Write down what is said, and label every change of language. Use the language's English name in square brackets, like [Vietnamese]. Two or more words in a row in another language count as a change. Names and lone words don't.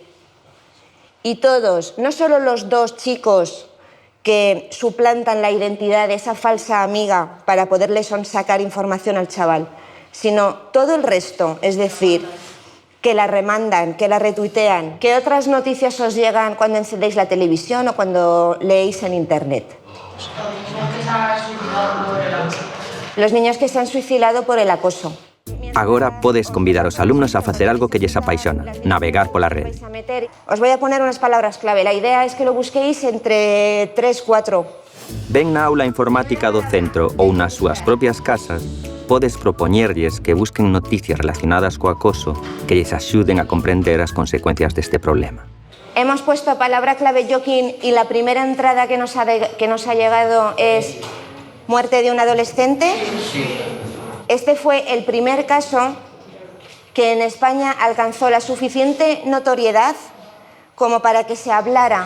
[Spanish] Y todos, no solo los dos chicos que suplantan la identidad de esa falsa amiga para poderle sonsacar información al chaval, sino todo el resto, es decir, que la remandan, que la retuitean, que otras noticias os llegan cuando encendéis la televisión o cuando leéis en internet. Los niños que se han suicidado por el acoso. [Galician] Agora podes convidar aos alumnos a facer algo que lles apaixona, navegar pola rede. [Spanish] Os voy a poner unas palabras clave. La idea es que lo busquéis entre 3, 4. [Galician] Ben na aula informática do centro ou nas súas propias casas, podes propoñerlles que busquen noticias relacionadas co acoso que lles axuden a comprender as consecuencias deste problema. [Spanish] Hemos puesto palabra clave Joaquín y la primera entrada que nos ha llegado es muerte de un adolescente. Este fue el primer caso que en España alcanzó la suficiente notoriedad como para que se hablara.